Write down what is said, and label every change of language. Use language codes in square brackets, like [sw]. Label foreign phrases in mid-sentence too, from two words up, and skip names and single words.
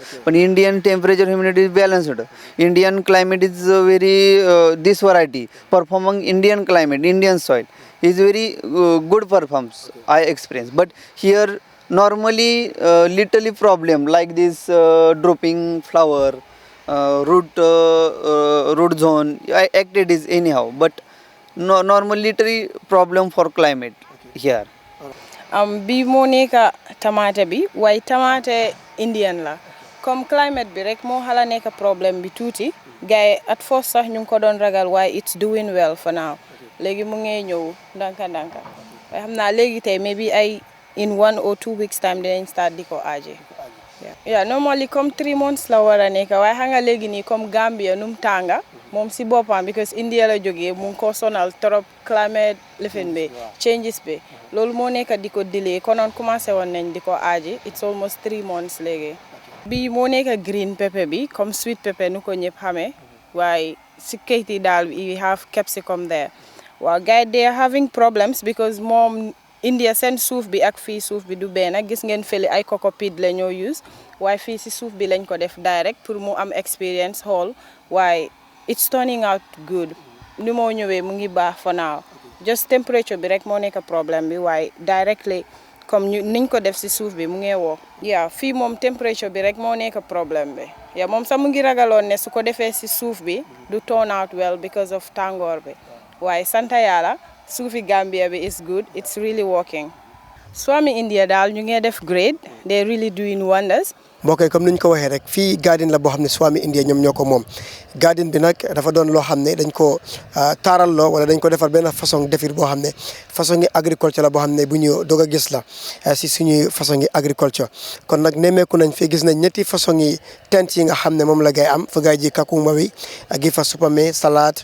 [en] But Indian temperature, humidity is balanced. Indian climate is very this variety performing Indian climate, Indian soil is very good performance. I experience. But here normally little problem like this dropping flower. Root zone activities anyhow, but no normal literary problem for climate here. [wo] Bi moo nekk tamate bi waaye tamate Indian la comme climate bi rek moo xala nekk problème bi tuuti gars [en] at first [wo] sax ñu ngi ko doon ragal waaye [en] it's doing well for now [wo] léegi mu ngi ñëw ndanka ndanka waaye xam naa léegi tey maybe ay [en] in 1 or 2 weeks time [wo] dinañ start di ko aaje. Yeah, normally comme 3 months la war a nekk waaye xam nga léegi nii comme Gambia num tànga moom si boppam because India la jógee mu ngi ko sonal trop climate lifin bi changes bi loolu moo nekk di ko delay konoon commencé woon nañ di ko aaji [en] it's almost 3 months [wo] léegi. Bi moo nekk [en] green pepper [wo] bi comme [en] sweet pepper [wo] nu ko ñëpp xamee waaye si kayit yi daal [en] we have capsicum there. [wo] Waaw gars [en] they are having problems [wo] because moom India seen suuf bi ak fii suuf bi du benn gis ngeen fële ay [en] cocoa peat [wo] la ñoo use waaye fii si suuf bi lañ ko def direct pour mu am experience xool waaye [en] it's turning out good [wo] ni moo ñëwee mu ngi baax [en] for now just temperature [wo] bi rek moo nekk problème bi waaye directly comme niñ ko def si suuf bi mu ngi woo. Yeah fii moom temperature bi rek moo nekk problème bi yeah moom sax mu ngi ragaloon ne su ko defee si suuf bi du [en] turn out well because of [wo] tàngoor bi waaye sant Yàlla suufi Gambia bi [en] is good, it's really working. [wo] Swami India daal ñu ngi def great, [en] they really doing wonders. [wo] mbokk yi comme ni ñu ko waxee rek fii garden la boo xam ne Swami India ñoom ñoo ko moom garden bi nag dafa doon loo xam ne dañ ko taaral loo wala dañ ko defar benn façon defir boo xam ne façon yi agriculture la boo xam ne bu ñu doog a gis la si suñuy façon yi agriculture kon nag nemmeeku nañ fi gis nañ ñetti façon yi tent yi nga xam ne moom la gay am fa gay ji kakumba bi ak gi fa supame salade